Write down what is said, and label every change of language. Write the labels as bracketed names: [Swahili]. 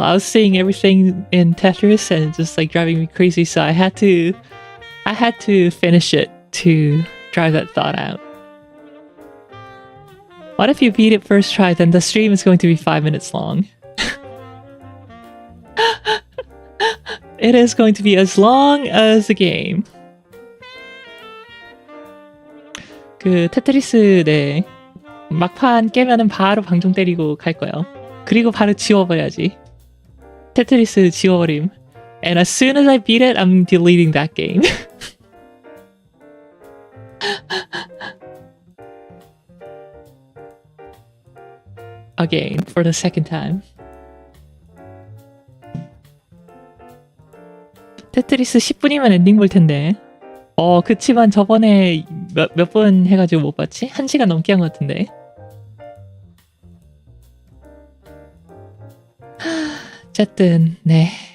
[English] I was seeing everything in Tetris and just like driving me crazy, so I had to finish it to drive that thought out. What if you beat it first try, then the stream is going to be 5 minutes long. It is going to be as long as the game. [Korean] 그 테트리스 네 막판 깨면은 바로 방종 때리고 갈 거예요. 그리고 바로 지워버려야지. 테트리스 지워버림. [English] And as soon as I beat it, I'm deleting that game. Again, for the second time. [Korean] 테트리스 10분이면 엔딩 볼 텐데. 그치만 저번에 몇 번 해가지고 못 봤지? 1시간 넘게 한 것 같은데. 어쨌든 네.